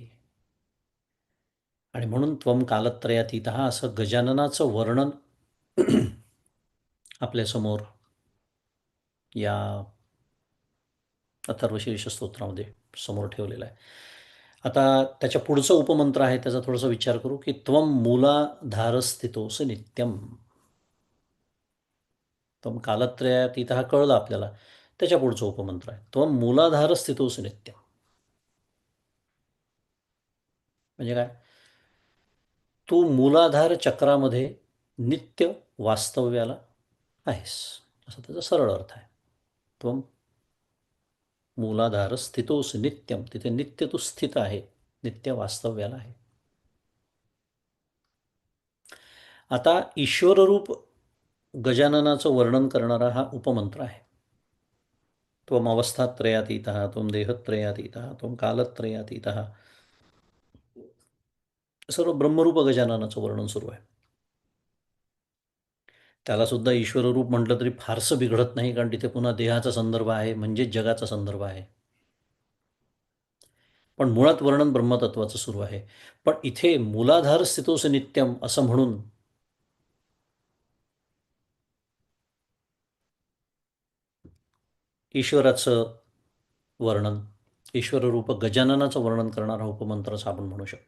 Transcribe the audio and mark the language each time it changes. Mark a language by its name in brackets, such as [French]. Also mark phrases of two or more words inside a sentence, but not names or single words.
[Marathi] आणि म्हणून [Sanskrit] त्वम कालत्रयातीत [Marathi] असं गजाननाचं वर्णन आपल्यासमोर या अथर्वशीर्ष स्तोत्रामध्ये समोर ठेवलेलं आहे. आता त्याच्या पुढचं उपमंत्र आहे, त्याचा थोडासा विचार करू, की [Sanskrit] त्वम मूलाधार स्थितोस नित्यम. त्वम कालत्रयातीत [Marathi] हा कळलं आपल्याला. त्याच्या पुढचं उपमंत्र आहे, [Sanskrit] त्वम मूलाधार स्थितोस नित्यम. [Marathi] म्हणजे काय? तू मूलाधार चक्रामध्ये नित्य वास्तव्याला आहेस, असा त्याचा सरळ अर्थ आहे. [Sanskrit] त्वम मूलाधार स्थितोस नित्यम, [Marathi] तिथे नित्य तू स्थित आहे, नित्य वास्तव्याला आहे. आता ईश्वररूप गजाननाचं वर्णन करणारा हा उपमंत्र आहे. [Sanskrit] त्वम अवस्थात्रयातीतः, त्वम देहत्रयातीतः, त्वम कालत्रयातीतः. [Marathi] सर्व ब्रह्मरूप गजाननाचं वर्णन सुरू आहे. त्याला सुद्धा ईश्वररूप म्हटलं तरी फारसं बिघडत नाही, कारण तिथे पुन्हा देहाचा संदर्भ आहे, म्हणजेच जगाचा संदर्भ आहे. पण मुळात वर्णन ब्रह्मतत्वाचं सुरू आहे. पण इथे [Sanskrit] मूलाधार स्थितोस नित्यम [Marathi] असं म्हणून ईश्वराचं वर्णन, ईश्वररूप गजाननाचं वर्णन करणारा उपमंत्राचं आपण म्हणू शकतो.